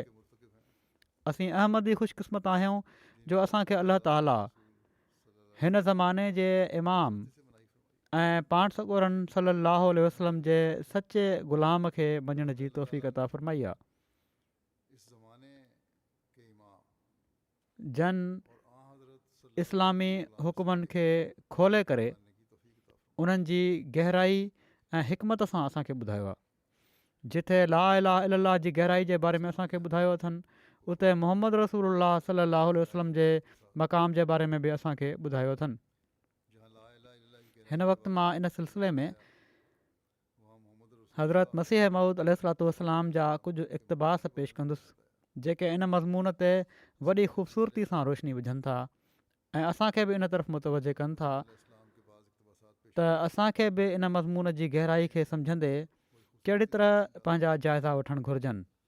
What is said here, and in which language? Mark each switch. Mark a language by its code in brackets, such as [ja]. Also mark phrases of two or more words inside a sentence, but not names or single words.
[sd] असीं अहमदी ख़ुशकिस्मत आहियूं जो असांखे अलाह ताला हिन ज़माने जे इमाम ऐं पाण सॻोरन [ar] صلى الله عليه وسلم [sd] जे सचे ग़ुलाम खे मञण जी तौफ़ीक़ अता फ़रमाई आहे, जन इस्लामी हुकुमनि खे खोले करे उन्हनि जी गहराई ऐं हिकमत सां असांखे ॿुधायो आहे। जिथे [ar] لا إله إلا الله [sd] जी गहराई जे बारे में असांखे ॿुधायो अथनि, उते [ar] محمد رسول الله صلى الله عليه وسلم [sd] जे मक़ाम जे बारे में बि असांखे ॿुधायो अथनि। हिन वक़्तु मां इन सिलसिले में हज़रत मसीह मऊद [ar] عليه الصلاة والسلام [sd] जा कुझु इक़्तिबास पेश कंदुसि जेके इन मज़मून ते वॾी ख़ूबसूरती सां रोशनी विझनि था ऐं असांखे बि इन तरफ़ मुतवजह कनि था त असांखे बि इन मज़मून जी गहराई खे सम्झंदे कहिड़ी तरह पंहिंजा जाइज़ा वठणु घुरिजनि।